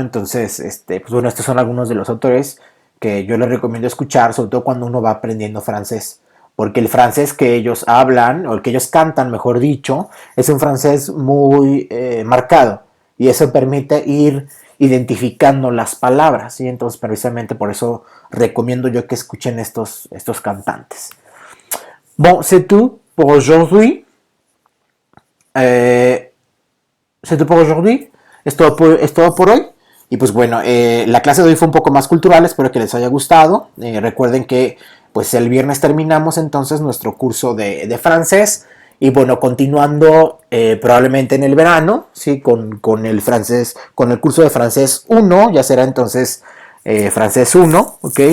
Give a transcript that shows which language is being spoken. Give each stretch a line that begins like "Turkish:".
Spanish: Entonces, pues bueno, estos son algunos de los autores que yo les recomiendo escuchar, sobre todo cuando uno va aprendiendo francés, porque el francés que ellos hablan, o el que ellos cantan, mejor dicho, es un francés muy marcado, y eso permite ir identificando las palabras, ¿sí? Entonces, precisamente por eso recomiendo yo que escuchen estos cantantes.
French: Bon, c'est tout pour aujourd'hui. C'est
Spanish: todo por
French: aujourd'hui.
Spanish: Es todo por hoy. Y pues bueno, la clase de hoy fue un poco más cultural, espero que les haya gustado. Recuerden que pues el viernes terminamos entonces nuestro curso de francés. Y bueno, continuando probablemente en el verano, ¿sí? Con el francés, con el curso de francés 1, ya será entonces francés 1, ¿ok?